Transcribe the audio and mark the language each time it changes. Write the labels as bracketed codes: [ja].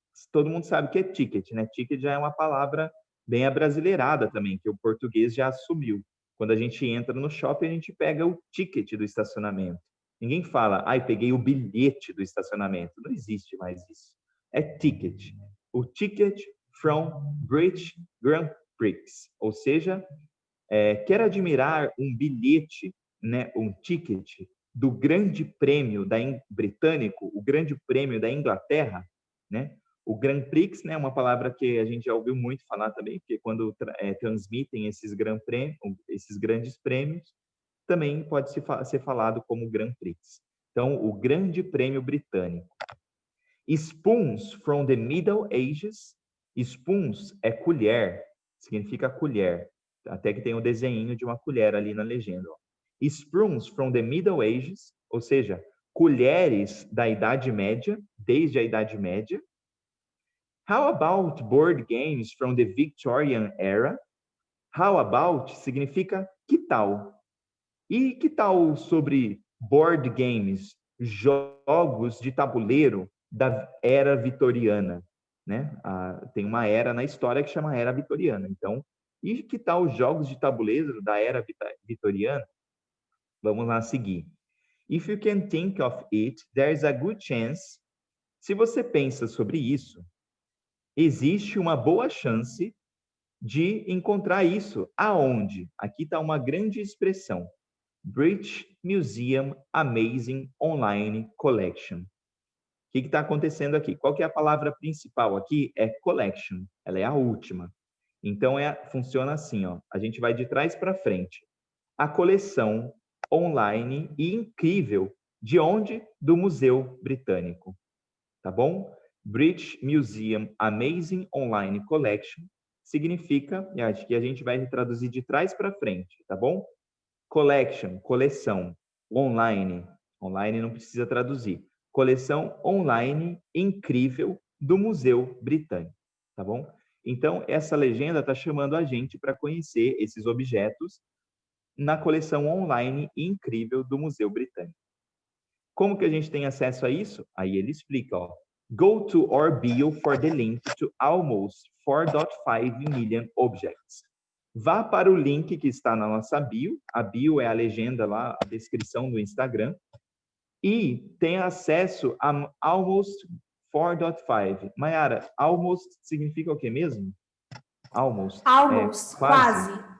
[pt] Todo mundo sabe que é ticket, né? Ticket já é uma palavra bem abrasileirada também, que o português já assumiu. Quando a gente entra no shopping, a gente pega o ticket do estacionamento. Ninguém fala, peguei o bilhete do estacionamento. Não existe mais isso. É ticket. [en] O ticket from British Grand Prix. [pt] Ou seja, quer admirar um bilhete, né, um ticket do Grande Prêmio britânico, o Grande Prêmio da Inglaterra, né? O Grand Prix, né, é uma palavra que a gente já ouviu muito falar também, porque quando transmitem esses grandes prêmios, também pode ser falado como Grand Prix. Então, o Grande Prêmio Britânico. [en] Spoons from the Middle Ages. [pt] Spoons é colher, significa colher. Até que tem um desenho de uma colher ali na legenda. Ó. [en] Spoons from the Middle Ages, [pt] ou seja, colheres da Idade Média, desde a Idade Média. [en] How about board games from the Victorian era? How about [pt] significa que tal? E que tal sobre [en] board games, [pt] jogos de tabuleiro da era vitoriana, né? Tem uma era na história que chama Era Vitoriana. Então, e que tal os jogos de tabuleiro da era vitoriana? Vamos lá seguir. [en] If you can think of it, there's a good chance. [pt] Se você pensa sobre isso, existe uma boa chance de encontrar isso. Aonde? Aqui está uma grande expressão. British Museum Amazing Online Collection. O que está acontecendo aqui? Qual que é a palavra principal aqui? É collection. Ela é a última. Então, funciona assim, ó. A gente vai de trás para frente. A coleção online e incrível. De onde? Do Museu Britânico. Tá bom? British Museum Amazing Online Collection significa, e acho que a gente vai traduzir de trás para frente, tá bom? Collection, coleção. Online, online não precisa traduzir. Coleção online incrível do Museu Britânico, tá bom? Então, essa legenda está chamando a gente para conhecer esses objetos na coleção online incrível do Museu Britânico. Como que a gente tem acesso a isso? Aí ele explica, ó. [en] Go to our bio for the link to almost 4.5 million objects. [pt] Vá para o link que está na nossa bio. A bio é a legenda lá, a descrição do Instagram. E tem acesso a almost 4.5. Mayara, almost significa o que mesmo? Almost. Almost, quase.